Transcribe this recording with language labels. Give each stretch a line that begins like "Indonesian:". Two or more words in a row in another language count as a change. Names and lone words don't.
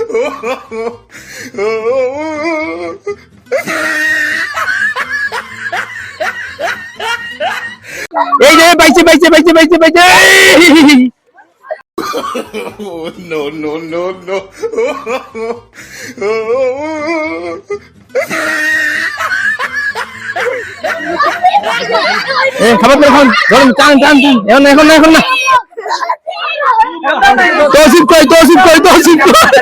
Bangla: এই যে পাইছে পাইছে পাইছে পাইছে পাইছে।
English: No, no, no, no.
Bangla: খাবার পরে খান, ধরুন টান টান টান। এখন এখন না, এখন না। তৌসিফ কই, তৌসিফ কই, তৌসিফ কই।